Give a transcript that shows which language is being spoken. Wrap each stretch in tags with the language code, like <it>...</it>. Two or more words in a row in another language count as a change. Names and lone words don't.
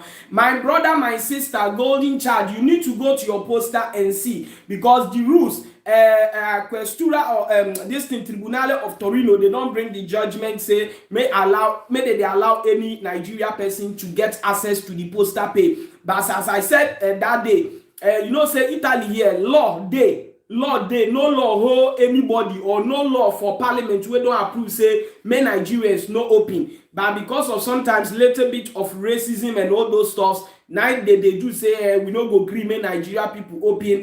<pcm>My brother, my sister, golden child, you need to go to your poster and see, because the rules, Questura or this thing, Tribunal of Torino, they don't bring the judgment, say may they allow any Nigeria person to get access to the poster pay. But as I said that day, you know, say Italy here, law day. Law dey, no law hold anybody, or no law for parliament wey don approve say may Nigerians no open. But because of sometimes little bit of racism and all those stuffs, now they do say we no go gree make Nigeria people open.</pcm>